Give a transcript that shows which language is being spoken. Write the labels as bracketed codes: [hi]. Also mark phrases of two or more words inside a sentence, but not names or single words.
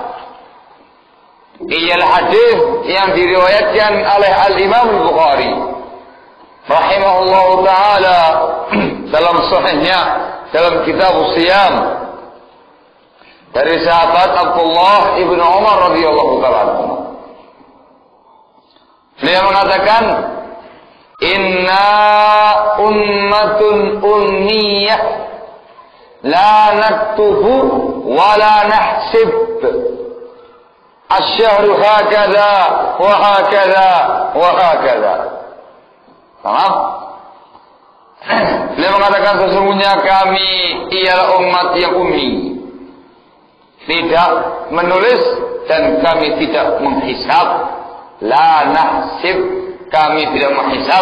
[id] ialah hadis yang diriwayatkan oleh Al-Imam Al-Bukhari [ar] رحمه الله تعالى [id] dalam sahihnya, dalam kitab Siyam, dari sahabat Abdullah ibn Umar [ar] رضي الله تعالى. [id] Beliau mengatakan, [ar] إنا أمة أمية لا نكتب ولا نحسب الشهر هكذا وهكذا وهكذا. [id] Paham? Beliau mengatakan sesungguhnya kami ialah umat yang ummi, tidak menulis dan kami tidak menghisab. [ar] لا نحسب, [id] kami tidak menghisab.